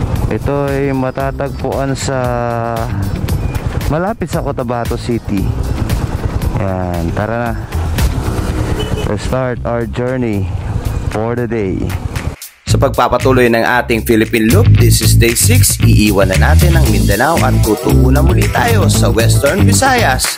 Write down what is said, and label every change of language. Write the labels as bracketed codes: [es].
[tl] Ito ay matatagpuan sa malapit sa Cotabato City. Yan, tara na. [en] Let's start our journey for the day. [tl] Sa pagpapatuloy ng ating Philippine Loop, [en] this is day 6. [tl] Iiwan na natin ang Mindanao at tutubo na muli tayo sa Western Visayas.